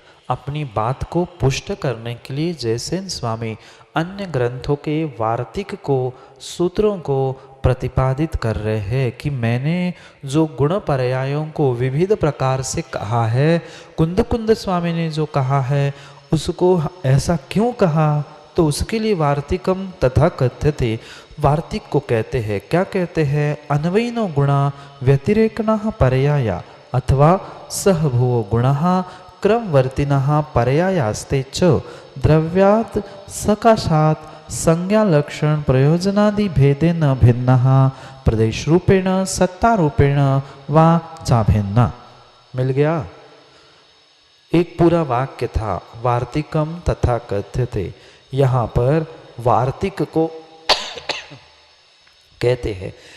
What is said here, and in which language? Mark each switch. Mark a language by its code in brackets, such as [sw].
[hi] अपनी बात को पुष्ट करने के लिए जयसेन स्वामी अन्य ग्रंथों के वार्तिक को, सूत्रों को प्रतिपादित कर रहे हैं कि मैंने जो गुण पर्यायों को विविध प्रकार से कहा है, कुंद कुंद स्वामी ने जो कहा है उसको ऐसा क्यों कहा, तो उसके लिए वार्तिकम तथा कथ्यते, वार्तिक को कहते हैं। क्या कहते हैं? [sa] अन्वयिनो गुणा व्यतिरेकणः पर्याया अथवा सहभुवो गुणः क्रमवर्तिनः पर्यायास्ते च द्रव्यात् सकाशात् संज्ञा लक्षण प्रयोजनादि भेदे न भिन्न प्रदेश रूपेण सत्ता रूपेण वा चा भिन्ना। [hi] मिल गया। एक पूरा वाक्य था वार्तिकम तथा कथ्यते। यहाँ पर वार्तिक को कहते हैं।